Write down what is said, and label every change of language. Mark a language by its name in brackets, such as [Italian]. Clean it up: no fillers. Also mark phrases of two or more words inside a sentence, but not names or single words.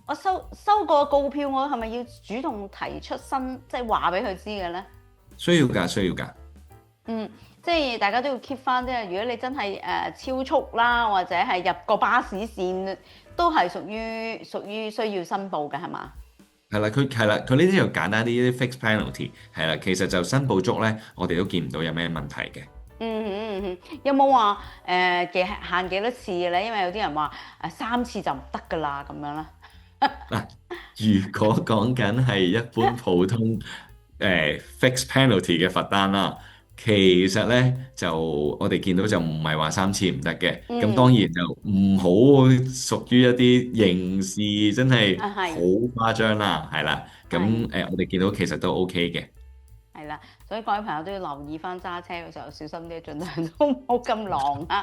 [Cantonese] 我收過告票，我係咪要主動提出即係話俾佢知嘅咧？需要㗎，需要㗎。嗯，即係大家都要 keep 翻，即係如果你真係超速啦，或者係入個巴士線，都係屬於需要申報嘅，係嘛？佢呢啲就簡單啲，啲 [English] fixed penalty [Cantonese] 係啦，其實就申報足咧，我哋都見唔到有咩問題嘅。有冇話限幾多次嘅咧？因為有啲人話3次就唔得㗎啦，咁樣啦。嗱，如果講緊係一般普通 [English] fixed penalty [Cantonese] 嘅罰單啦，其實咧就我哋見到就唔係話3次唔得嘅，咁當嗯，然就唔好屬於一啲刑事真係好係誇張啦，係啦，咁係我哋見到其實都 OK 嘅。係啦，所以各位朋友都要留意翻揸車嘅時候小心啲，盡量都唔好咁狼啊！